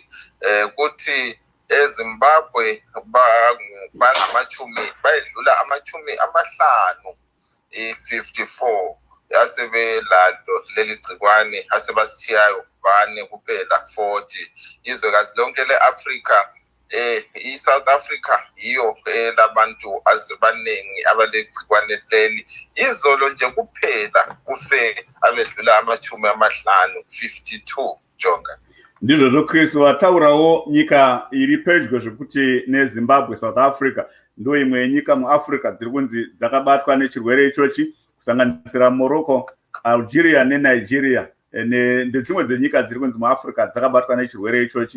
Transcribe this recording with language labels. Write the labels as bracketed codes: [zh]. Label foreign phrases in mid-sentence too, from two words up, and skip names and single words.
[nd] Kuthi eZimbabwe bayedlula amachumi amahlanu, 54 yasebelalo leli gcikwane, asebasithiyayo bane kuphela 40. Izwekazi lonke le-Afrika, i-South Africa yiyo labantu asebaningi abalegcikwane leli. Izolo nje kuphela kufe abedlula amachumi amahlanu, 52, Jonga. [sn] Ndizvo zvoChris wataurawo nyika iri pedyo zvekuti neZimbabwe, South Africa ndo imwe yenyika muAfrica dziri kunzi dzakabatwa nechirwere ichochi, kusanganisira Morocco, Algeria neNigeria ndedzimwe dzenyika dziri kunzi muAfrica dzakabatwa nechirwere ichochi.